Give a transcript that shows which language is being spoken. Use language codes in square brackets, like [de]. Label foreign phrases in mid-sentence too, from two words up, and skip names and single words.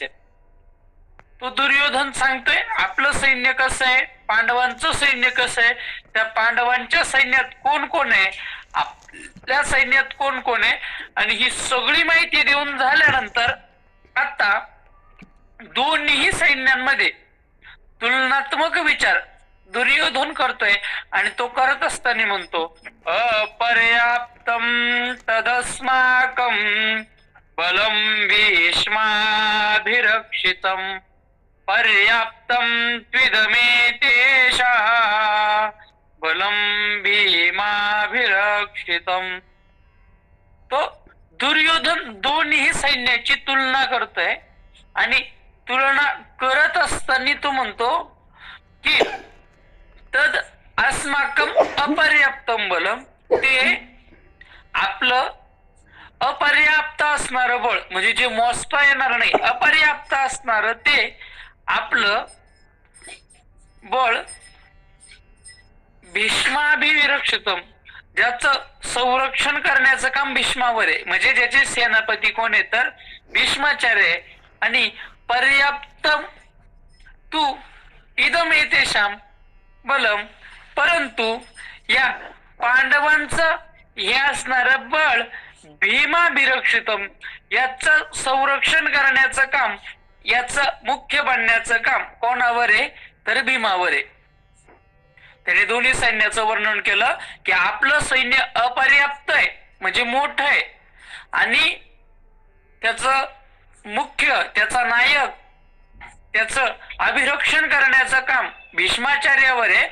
[mr] तो दुर्योधन सांगतोय आपलं सैन्य कसं आहे, पांडवांचं सैन्य कसं आहे, त्या पांडवांच्या सैन्यात कोण कोण आहे, आपल्या सैन्यात कोण कोण आहे, आणि ही सगळी माहिती देऊन झाल्यानंतर आता दोन्ही सैन्यांमध्ये तुलनात्मक विचार दुर्योधन करतोय. आणि तो करत असताना म्हणतो [sa] अपर्याप्तम तदस्माकं बलं भीष्माभिरक्षितं पर्याप्तं त्विदमेतेषा बलं भीमाभिरक्षितं. [mr] तो दुर्योधन दोन्ही सैन्याची तुलना करतोय आणि तुलना करत असताना तो म्हणतो की [sa] तद अस्माकं अपर्याप्तम बलम, [mr] ते आपलं अपर्याप्त असणार बळ म्हणजे जे मोजता येणार नाही अपर्याप्त असणार ते आपलं बळ भीष्माभिविरक्षितम, ज्याचं संरक्षण करण्याचं काम भीष्मावर आहे. म्हणजे ज्याचे सेनापती कोण आहे तर भीष्माचार्य आहे. [sa] आणि पर्याप्तम तू इदम येतेशाम बलम, [mr] परंतु या पांडवांचं हे असणार बळ भीमाभिरक्षितम, याचं संरक्षण करण्याचं काम, याचं मुख्य बनण्याचं काम कोणावर आहे तर भीमावर आहे. त्याने दोन्ही सैन्याचं वर्णन केलं की आपलं सैन्य अपर्याप्त आहे म्हणजे मोठं आहे आणि त्याचं मुख्य, त्याचा नायक, त्याचं अभिरक्षण करण्याचं काम भीष्माचार्यावर आहे.